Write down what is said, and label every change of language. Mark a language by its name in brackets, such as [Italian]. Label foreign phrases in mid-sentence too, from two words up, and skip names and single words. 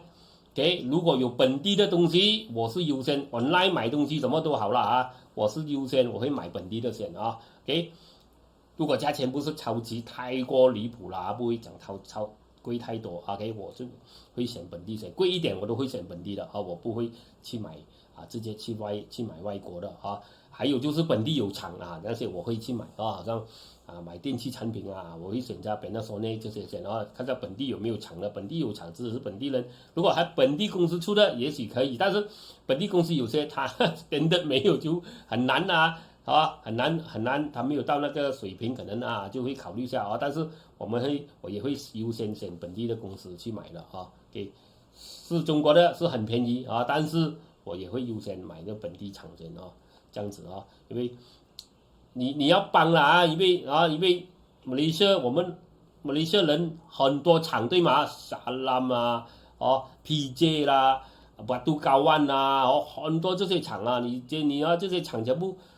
[Chinese] 如果有本地的東西，我是優先 online 買東西什麼都好了我是優先我會買本地的先如果價錢不是超級太過離譜了不會講超貴太多我就會選本地先，貴一點我都會選本地的我不會去買直接去買外國的還有就是本地有廠那些我會去買好像買電器產品我會選擇 Panasonic 這些先看到本地有沒有廠的，本地有廠支持本地人，如果還本地公司出的也許可以，但是本地公司有些他真的沒有就很難很難，他沒有到那個水平，可能就會考慮一下但是我也會優先選本地的公司去買的是中國的是很便宜但是我也會優先買個本地廠先這樣子因為你要幫了因為馬來西亞我們馬來西亞人很多廠對嗎？Salam PJ 啦，Batu Kawan 很多這些廠你這些廠全部